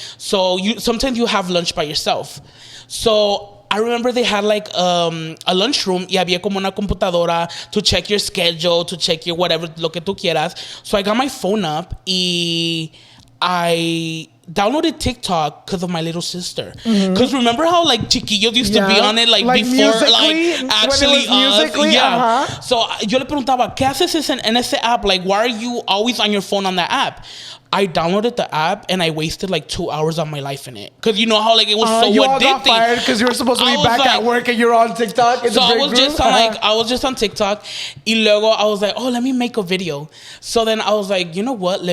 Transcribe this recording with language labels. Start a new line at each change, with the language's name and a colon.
English: So sometimes you have lunch by yourself. So I remember they had like a lunchroom y
Spanish: había como una computadora
English: to check your schedule, to check your whatever,
Spanish: lo que tú quieras.
English: So I got my phone up y I downloaded TikTok because of my little sister. Because remember how like chiquillos used to be on it like before like actually us. Yeah.
Spanish: So yo le preguntaba, ¿qué haces en ese app?
English: Like, why are you always on your phone on that app? I downloaded the app and I wasted like 2 hours of my life in it. Because you know how like it was so you addicting. You all got fired because you were supposed to be back at work and you're on TikTok. So I was just on TikTok.
Spanish: Y luego
English: I was like, oh, let me make a video. So then I was like, you know what?